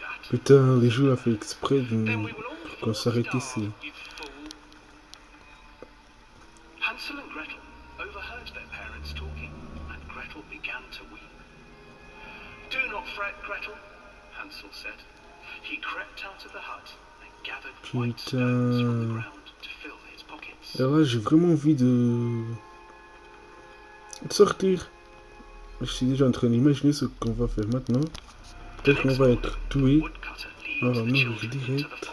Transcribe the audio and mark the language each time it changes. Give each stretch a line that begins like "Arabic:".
French: Putain, les jeux a fait exprès pour qu'on s'arrête ici.
English: Hansel and Gretel overheard their parents talking, and Gretel began to weep. Do not fret, Gretel, Hansel said. He crept out of the hut and gathered white stones from the ground to fill his pockets.
French: Et là, j'ai vraiment envie de sortir. Je suis déjà en train d'imaginer ce qu'on va faire maintenant. Peut-être qu'on va être tué. On va mourir direct.